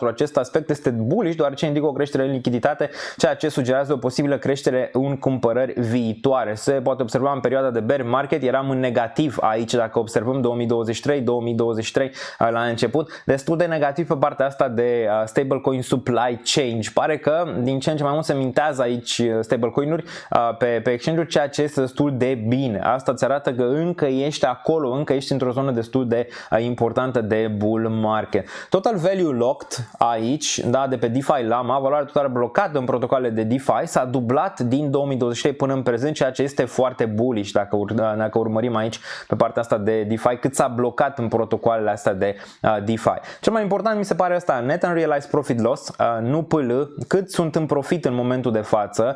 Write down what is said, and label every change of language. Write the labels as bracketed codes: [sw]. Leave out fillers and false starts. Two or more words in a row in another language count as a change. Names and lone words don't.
[ro] Acest aspect este bullish, deoarece indică o creștere în lichiditate, ceea ce sugerează o posibilă creștere în cumpărări viitoare. Se poate observa în perioada de [en] bear market, [ro] eram în negativ aici, dacă observăm 2023 la început, destul de negativ pe partea asta de [en] stablecoin supply chain. [ro] Pare că din ce în ce mai mult se mintează aici stablecoin-uri pe exchange-uri, ceea ce este destul de bine. Asta îți arată că încă ești acolo, încă ești într-o zonă destul de importantă de [en] bull market. Total value locked [ro] aici, da, de pe DeFi Llama, valoarea totală blocată în protocoale de DeFi s-a dublat din 2023 până în prezent, ceea ce este foarte bullish dacă urmărim aici pe partea asta de DeFi, cât s-a blocat în protocoalele astea de DeFi. Cel mai important mi se pare asta, [en] net unrealized profit loss, [ro] nu PL, cât sunt în profit în momentul de față.